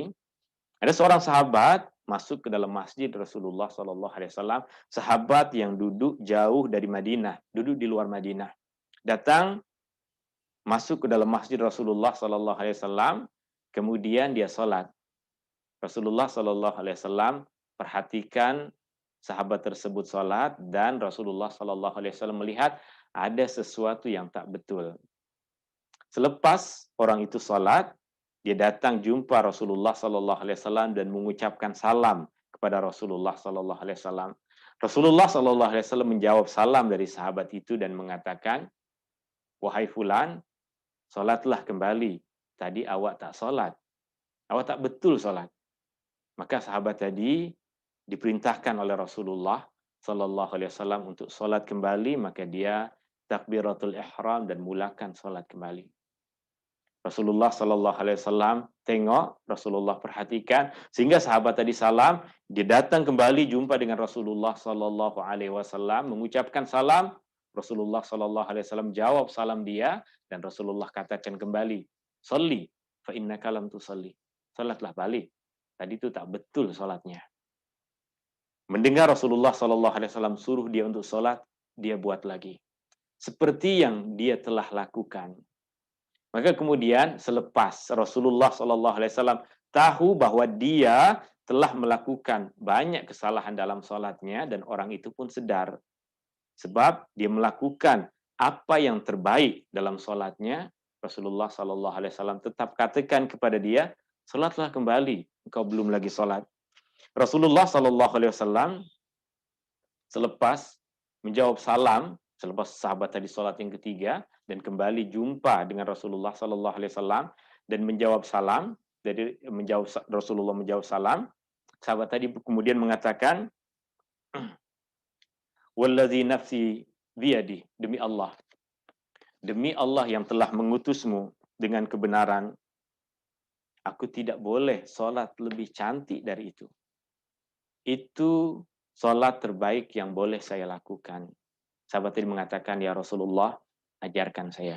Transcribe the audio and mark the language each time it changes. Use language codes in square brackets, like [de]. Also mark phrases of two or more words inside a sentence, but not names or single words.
[ms] Ada seorang sahabat masuk ke dalam masjid Rasulullah [ar] صلى الله عليه وسلم, [ms] sahabat yang duduk jauh dari Madinah, duduk di luar Madinah, datang masuk ke dalam masjid Rasulullah [ar] صلى الله عليه وسلم, [ms] kemudian dia sholat. Rasulullah [ar] صلى الله عليه وسلم [ms] perhatikan sahabat tersebut sholat dan Rasulullah [ar] صلى الله عليه وسلم [ms] melihat ada sesuatu yang tak betul. Selepas orang itu sholat, dia datang jumpa Rasulullah [ar] صلى الله عليه وسلم [ms] dan mengucapkan salam kepada Rasulullah [ar] صلى الله عليه وسلم. [ms] Rasulullah [ar] صلى الله عليه وسلم [ms] menjawab salam dari sahabat itu dan mengatakan, wahai fulan, sholatlah kembali. Tadi awak tak sholat, awak tak betul sholat. Maka sahabat tadi diperintahkan oleh Rasulullah [ar] صلى الله عليه وسلم [ms] untuk sholat kembali, maka dia [ar] تكبيرة الإحرام [ms] dan mulakan sholat kembali. Rasulullah [ar] صلى الله عليه وسلم [ms] tengok, Rasulullah perhatikan, sehingga sahabat tadi salam, dia datang kembali jumpa dengan Rasulullah [ar] صلى الله عليه وسلم, [ms] mengucapkan salam, Rasulullah [ar] صلى الله عليه وسلم [ms] jawab salam dia, dan Rasulullah katakan kembali, "Sholli, [ar] فإنك لم تصل." [ms] Salatlah balik. Tadi itu tak betul salatnya. Mendengar Rasulullah [ar] صلى الله عليه وسلم [ms] suruh dia untuk salat, dia buat lagi. Seperti yang dia telah lakukan. Maka kemudian selepas Rasulullah [ar] صلى الله عليه وسلم [ms] tahu bahwa dia telah melakukan banyak kesalahan dalam sholatnya dan orang itu pun sedar. Sebab dia melakukan apa yang terbaik dalam sholatnya, Rasulullah [ar] صلى الله عليه وسلم [ms] tetap katakan kepada dia, sholatlah kembali, engkau belum lagi sholat. Rasulullah [ar] صلى الله عليه وسلم [ms] selepas menjawab salam, selepas sahabat tadi sholat yang ketiga, dan kembali jumpa dengan Rasulullah [ar] صلى الله عليه وسلم [ms] dan menjawab salam, dari Rasulullah menjawab salam, sahabat tadi kemudian mengatakan, [ar] "والذي نفسي بيدي, [ms] demi Allah yang telah mengutusmu dengan kebenaran, aku tidak boleh sholat lebih cantik dari itu. Itu sholat terbaik yang boleh saya lakukan." Sahabat tadi mengatakan, [ar] "يا رسول الله, [ms] ajarkan saya.